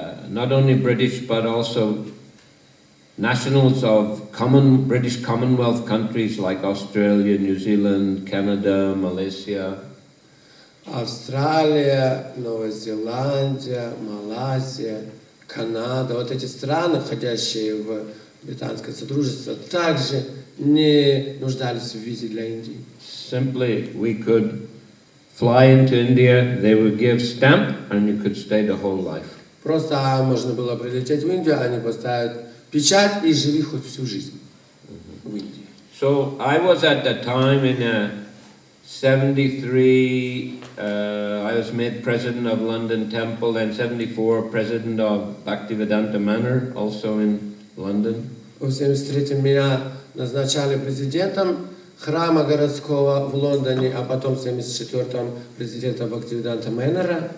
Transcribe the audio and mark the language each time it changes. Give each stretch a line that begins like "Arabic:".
English: Not only British, but also nationals of British Commonwealth countries like Australia, New Zealand, Canada, Malaysia.
Russian: Австралия, Новая Зеландия, Малайзия, Канада, вот эти страны, входящие в британское содружество, также не нуждались в визе для Индии.
English: Simply, we could fly into India, they would give stamp, and you could stay the whole life.
Russian: Просто можно было прилететь в Индию, они поставят печать и живи хоть всю жизнь в Индии.
English: So I was at that time in 73, I was made president of London Temple, and 74 president of Bhактиведанта Мэнор, also in London.
Russian: В 73-м меня назначали президентом храма городского в Лондоне, а потом в 74-м президентом Бхактиведанта Мэнора.